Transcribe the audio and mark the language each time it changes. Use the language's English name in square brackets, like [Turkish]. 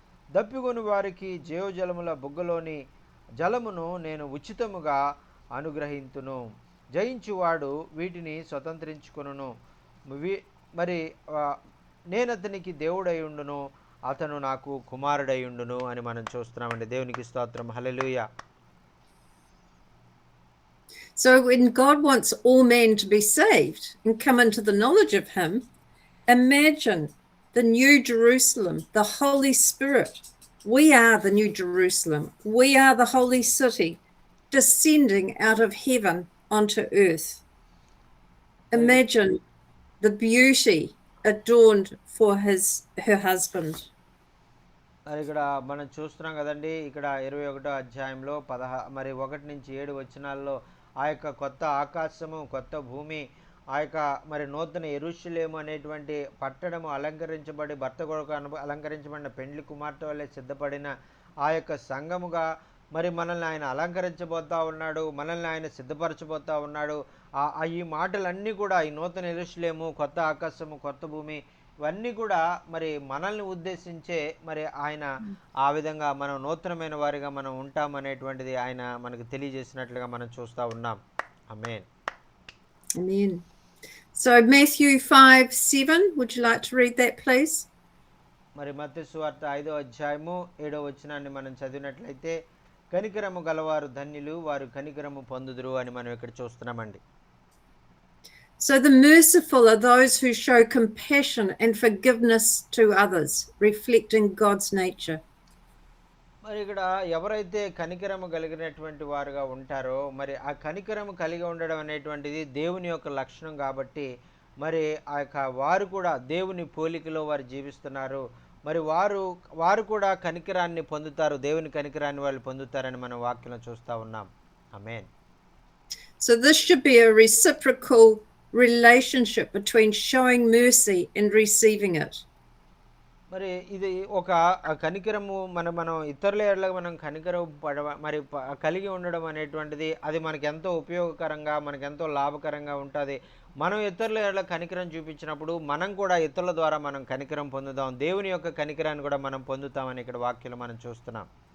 [Telugu] దప్పిగొని వారికి జీవజలముల బుగ్గలోని జలమును నేను ఉచితముగా అనుగ్రహింతును. జయించువాడు వీటిని స్వతంత్రించుకొనును. మరి నేనతనికి దేవుడయుండును, అతను నాకు కుమారుడయుండును అని మనం చూస్తున్నామండి. దేవునికి స్తోత్రం. హల్లెలూయా. [English] So when God wants all men to be saved and come into the knowledge of him, imagine the New Jerusalem, the Holy Spirit. We are the New Jerusalem. We are the holy city descending out of heaven onto earth. Imagine the beauty adorned for her husband. [Telugu] ఇక్కడ మనం చూస్తున్నాం కదండి. ఇక్కడ 21వ అధ్యాయంలో 1 నుంచి 7 వచనాల్లో ఆ యొక్క కొత్త ఆకాశము కొత్త భూమి ఆ యొక్క మరి నూతన యెరూషలేము అనేటువంటి పట్టణము అలంకరించబడి భర్త కొరకు అలంకరించబడిన పెండ్లి కుమార్తె వల్లే సిద్ధపడిన ఆ యొక్క సంఘముగా మరి మనల్ని ఆయన అలంకరించబోతా ఉన్నాడు, మనల్ని ఆయన సిద్ధపరచబోతా ఉన్నాడు. ఈ మాటలన్నీ కూడా ఈ నూతన యెరూషలేము కొత్త ఆకాశము కొత్త భూమి ఇవన్నీ కూడా మరి మనల్ని ఉద్దేశించే మరి ఆయన ఆ విధంగా మనం నూతనమైన వారిగా మనం ఉంటామనేటువంటిది ఆయన మనకు తెలియజేసినట్లుగా మనం చూస్తూ ఉన్నాం. ఆమేన్. [English] Amen. So Matthew 5:7, would you like to read that, please? [Telugu] మరి మత్తయి సువార్త 5వ అధ్యాయము 7వ వచనాన్ని మనం చదివినట్లయితే, కనికరము గలవారు ధన్యులు, వారు కనికరము పొందుదురు అని మనం ఇక్కడ చూస్తున్నామండి. [English] So the merciful are those who show compassion and forgiveness to others, reflecting God's nature. [Telugu] మరి ఇక్కడ ఎవరైతే కనికరము కలిగినటువంటి వారుగా ఉంటారో మరి ఆ కనికరము కలిగి ఉండడం అనేటువంటిది దేవుని యొక్క లక్షణం కాబట్టి మరి ఆ యొక్క వారు కూడా దేవుని పోలికలో వారు జీవిస్తున్నారు. మరి వారు కూడా కనికరాన్ని పొందుతారు, దేవుని కనికరాన్ని వాళ్ళు పొందుతారని మనం వాక్యంలో చూస్తూ ఉన్నాం. ఆమేన్. [English] So this should be a reciprocal relationship between showing mercy and receiving it. [Telugu] మరి ఇది ఒక కనికరము మనం ఇతరుల ఎడల మనం కనికరం మరి కలిగి ఉండడం అనేటువంటిది అది మనకి ఎంతో ఉపయోగకరంగా మనకి ఎంతో లాభకరంగా ఉంటుంది. మనం ఇతరుల ఎడల కనికరం చూపించినప్పుడు మనం కూడా ఇతరుల ద్వారా మనం కనికరం పొందుతాం, దేవుని యొక్క కనికరాన్ని కూడా మనం పొందుతామని ఇక్కడ వాక్యంలో మనం చూస్తున్నాం.